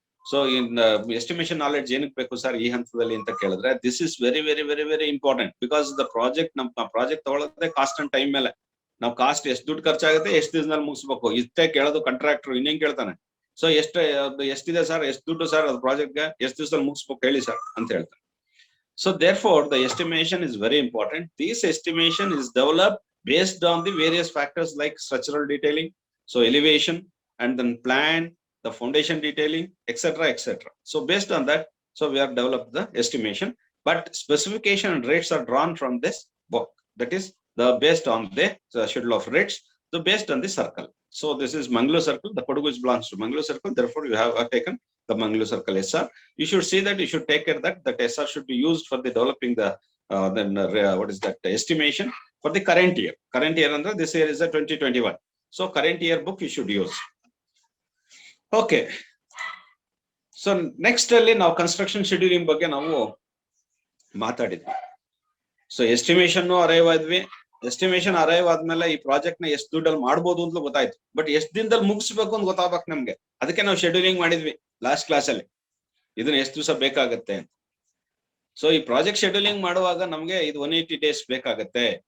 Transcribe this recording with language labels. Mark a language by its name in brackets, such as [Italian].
[Kannada] So estimation knowledge ಏನಕ್ಕೆ ಬೇಕು sir ಈ ಹಂತದಲ್ಲಿ ಅಂತ ಕೇಳಿದ್ರೆ, [English] This is very very very very important. [Kannada] Because the project ನಮ್ಮ ಪ್ರಾಜೆಕ್ಟ್ ತಗೊಳ್ಳೋದೇ ಕಾಸ್ಟ್ ಅಂಡ್ ಟೈಮ್ ಮೇಲೆ. ನಾವು ಕಾಸ್ಟ್ ಎಷ್ಟು ದುಡ್ಡು ಖರ್ಚಾಗುತ್ತೆ, ಎಷ್ಟು ದಿವಸದಲ್ಲಿ ಮುಗಿಸ್ಬೇಕು ಇಷ್ಟೇ ಕೇಳೋದು ಕಾಂಟ್ರಾಕ್ಟರ್. ಇನ್ನೇನ್ ಕೇಳ್ತಾನೆ, ಸೊ ಎಷ್ಟಿದೆ ಸರ್, ಎಷ್ಟು ದುಡ್ಡು ಸರ್ ಅದು ಪ್ರಾಜೆಕ್ಟ್ಗೆ, ಎಷ್ಟು ದಿವಸದಲ್ಲಿ ಮುಗಿಸ್ಬೇಕು ಹೇಳಿ ಸರ್ ಅಂತ ಹೇಳ್ತಾರೆ. [English] So therefore the estimation is very important. This estimation is developed based on the various factors like structural detailing, so elevation, and then plan, the foundation detailing, etc., etc. So based on that, so we have developed the estimation, but specification and rates are drawn from this book. That is based on the schedule of rates, so based on the circle. So this is Mangalore circle, the Kodagu belongs to Mangalore circle, therefore you have taken the Mangalore circle SR. You should see that, you should take care that SR should be used for the developing the what is that estimation for the current year. Current year under this year is a 2021. So current year book you should use. Okay. [Kannada] So next ಅಲ್ಲಿ ನಾವು construction scheduling ಬಗ್ಗೆ ನಾವು ಮಾತಾಡಿದ್ವಿ. So estimation arrive ಆದ್ವಿ. Estimation arrive ಆದ್ಮೇಲೆ ಈ project ನ ಎಷ್ಟು ದುಡ್ಡಲ್ಲಿ ಮಾಡ್ಬೋದು ಅಂತ ಗೊತ್ತಾಯ್ತು. ಬಟ್ ಎಷ್ಟು ದಿನದಲ್ಲಿ ಮುಗಿಸ್ಬೇಕು ಅಂತ ಗೊತ್ತಾಗ್ಬೇಕು ನಮ್ಗೆ. ಅದಕ್ಕೆ ನಾವು ಶೆಡ್ಯೂಲಿಂಗ್ ಮಾಡಿದ್ವಿ ಲಾಸ್ಟ್ ಕ್ಲಾಸ್ ಅಲ್ಲಿ, ಇದನ್ನ ಎಷ್ಟು ದಿವಸ ಬೇಕಾಗತ್ತೆ ಅಂತ. ಸೊ ಈ ಪ್ರಾಜೆಕ್ಟ್ ಶೆಡ್ಯೂಲಿಂಗ್ ಮಾಡುವಾಗ ನಮ್ಗೆ ಇದು 180 days ಬೇಕಾಗತ್ತೆ.